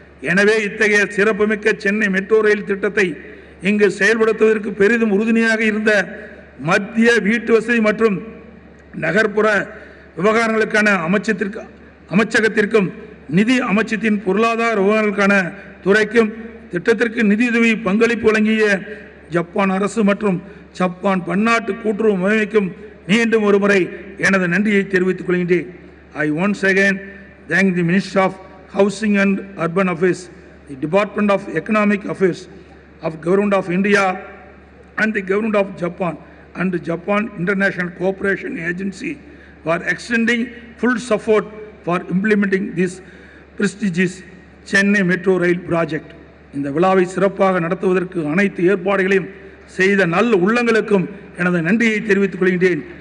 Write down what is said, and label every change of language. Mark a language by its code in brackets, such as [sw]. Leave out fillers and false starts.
[ta] எனவே இத்தகைய சிறப்புமிக்க சென்னை மெட்ரோ ரயில் திட்டத்தை இங்கு செயல்படுத்துவதற்கு பெரிதும் உறுதுணையாக இருந்த மத்திய வீட்டு வசதி மற்றும் நகர்ப்புற விவகாரங்களுக்கான அமைச்சகத்திற்கும் நிதி அமைச்சத்தின் பொருளாதார விவகாரங்களுக்கான துறைக்கும் திட்டத்திற்கு நிதியுதவி பங்களிப்பு வழங்கிய ஜப்பான் அரசு மற்றும் ஜப்பான் பன்னாட்டு கூட்டுறவு முகமைக்கும் மீண்டும் ஒருமுறை எனது நன்றியை தெரிவித்துக் கொள்கின்றேன். [en] I once again thank the Ministry of Housing and Urban Affairs, the Department of Economic Affairs of Government of India and the government of Japan and the Japan International Cooperation Agency for extending full support for implementing this prestigious Chennai Metro Rail project. [ta] இந்த விழாவை சிறப்பாக நடத்துவதற்கு அனைத்து ஏற்பாடுகளையும் செய்த நல்ல உள்ளங்களுக்கும் எனது நன்றியை தெரிவித்துக் கொள்கின்றேன்.